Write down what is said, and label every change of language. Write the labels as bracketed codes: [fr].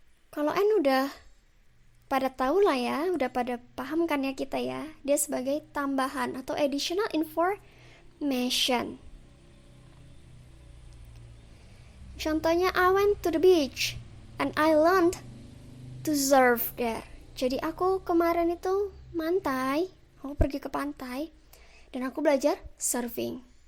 [id] Kalau and udah pada tahu lah ya, udah pada paham kan ya kita ya, dia sebagai tambahan atau additional information. [en] Contohnya, I went to the beach and I learned to surf there. [id] Jadi aku kemarin itu aku pergi ke pantai dan aku belajar surfing.